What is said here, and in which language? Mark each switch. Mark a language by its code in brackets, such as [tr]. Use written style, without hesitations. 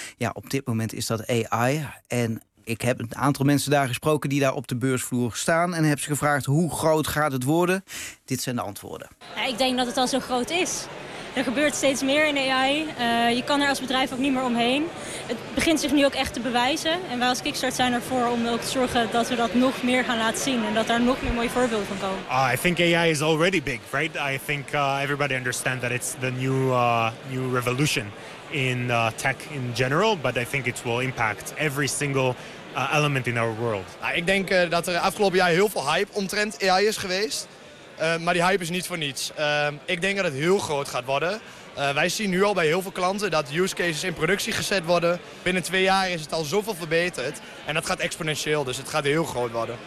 [nl] Ja, op dit moment is dat AI en ik heb een aantal mensen daar gesproken die daar op de beursvloer staan en heb ze gevraagd hoe groot gaat het worden. Dit zijn de antwoorden. Ja, ik denk dat het al zo groot is. Er gebeurt steeds meer in AI. Je kan er als bedrijf ook niet meer omheen. Het begint zich nu ook echt te bewijzen. En wij als Kickstart zijn ervoor om ook te zorgen dat we dat nog meer gaan laten zien. En dat daar nog meer mooie voorbeelden van komen. [en] I think AI is already big, right? I think everybody understands that it's the new revolution in tech in general. But I think it will impact every single element in our world. [nl] Nou, ik denk dat er afgelopen jaar heel veel hype omtrent AI is geweest. Maar die hype is niet voor niets. Ik denk dat het heel groot gaat worden. Wij zien nu al bij heel veel klanten dat use cases in productie gezet worden. Binnen 2 jaar is het al zoveel verbeterd. En dat gaat exponentieel, dus het gaat heel groot worden.